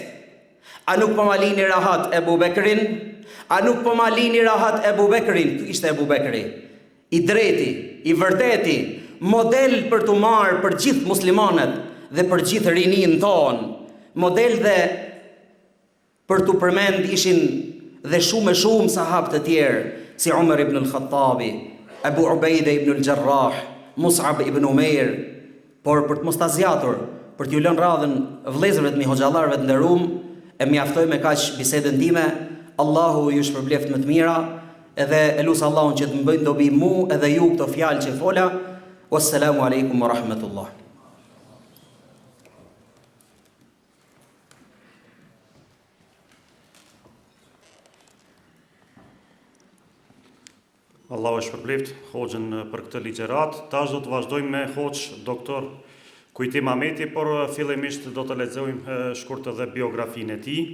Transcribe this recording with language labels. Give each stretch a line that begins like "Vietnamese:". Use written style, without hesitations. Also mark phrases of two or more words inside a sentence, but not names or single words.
Albanian: A nuk po ma lini rahat Abu Bekrin? A nuk po ma lini rahat Abu Bekrin? Ishte Abu Bekri i drejti, i vërteti, model për të marrë për gjithë muslimanët dhe për gjithë rinin tonë. Model dhe për të përmend ishin dhe shumë sahabë të tjerë, si Umar ibn al-Khattabi, Abu Ubaida ibn al-Jarrah, Mus'ab ibn Umair. Por për të mos ta zgjatur, për t'ju lënë radhën vëllezërve të mi hoxhallarëve të nderuam, e mjaftoj me kaq bisedën time. Allahu ju shpërbleft më të mira, edhe e lut Allahun që të më bëjnë dobi mu edhe ju këto fjalë që fola.
Arabic: والسلام عليكم ورحمة الله.
Albanian: Allahu e shpërbleft hoxhën për këtë ligjërat. Tash do të vazhdojmë me hoxh doktor Kujtim Ahmeti, por fillimisht do të lexojmë shkurt edhe biografinë e tij.